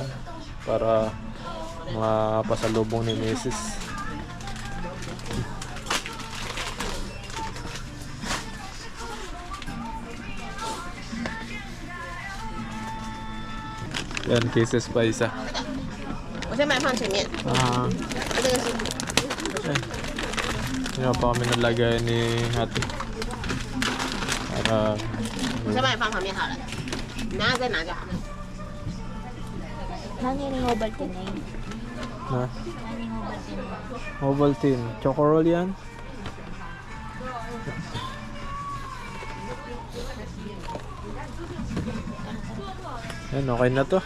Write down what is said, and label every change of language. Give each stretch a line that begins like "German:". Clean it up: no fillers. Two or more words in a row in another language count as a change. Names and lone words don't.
Filipino: Para mapasalubong ni Mrs. Yan, cases pa isa.
Chinese: 我先把它放前面， 这个是
Filipino: Sino pa kami nalagay ni ate. Para
Chinese: 我先把你放旁边好了，你等下再拿就好了。
Filipino: Nani yung Ovaltine na yun? na Nani yung Ovaltine na yun? Ovaltine. Chocorol yan. Yan, okay na to.